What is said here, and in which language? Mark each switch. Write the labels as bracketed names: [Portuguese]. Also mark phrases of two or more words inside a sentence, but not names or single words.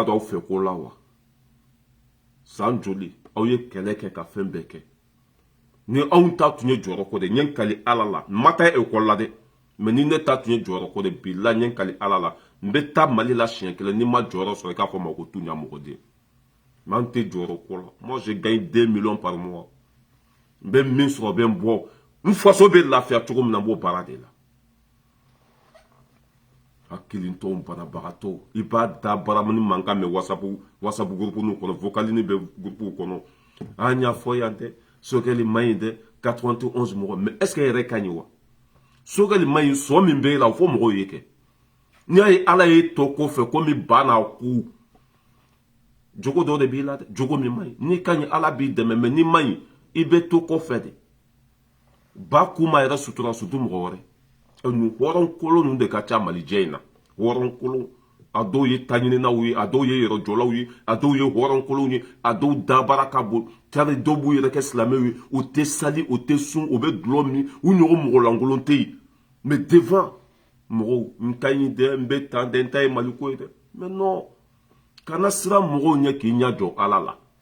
[Bambara] don aw fɛ ko la wa san joli aw ye kɛlɛ kɛ ka fɛn bɛɛ kɛ ni anw ta tun ye jɔyɔrɔ ko de n ye n kali ala la n ma taa ekɔli la dɛ mais ni ne ta tun ye jɔyɔrɔ ko de bila n ye n kali ala la n bɛ taa Mali la siɲɛ kelen ni ma jɔyɔrɔ sɔrɔ i k'a fɔ ma ko tu ɲamɔgɔden mais an tɛ jɔyɔrɔ ko la [French] moi je gagne 2 millions par mois [Bambara] n bɛ min sɔrɔ bɛ n bɔ n faso bɛ lafiya cogo min na n b'o baara de la hakilitɔw banabagatɔw i b'a da baramani mankan mɛn whatsapp groupe n'u kɔnɔ vocalini bɛ groupe kɔnɔ an y'a fɔ yan dɛ Sogɛli ma ɲi dɛ 91 mɔgɔ [French] mais est ce que [Bambara] yɛrɛ ka ɲi wa Sogɛli ma ɲi sɔn min bɛ e la o fɔ mɔgɔw ye kɛ n'i y'a ye ala ye to ko fɛ komi ba n'a ku jogo dɔ de b'i la dɛ jogo min ma ɲi n'i ka ɲi ala b'i dɛmɛ mais n'i ma ɲi i bɛ to kɔfɛ de ba ku ma yɛrɛ sutura sutu mɔgɔ wɛrɛ nin hɔrɔn kolon ninnu de ka ca Malijɛ in na hɔrɔn kolon a dɔw ye taɲininaw ye a dɔw ye yɛrɛjɔlaw ye a dɔw ye hɔrɔn kolonw ye a dɔw dabara ka bon cari dɔw b'u yɛrɛ kɛ silamɛw ye u tɛ sali u tɛ sun u bɛ dulɔ min u ɲɔgɔn mɔgɔlankolon tɛ yen [French] mais devant [Bambara] mɔgɔw n ka ɲi dɛ n bɛ tan dɛ n ta ye Maliko ye dɛ [French] mais non [Bambara] kana siran mɔgɔw ɲɛ k'i ɲɛ jɔ ala la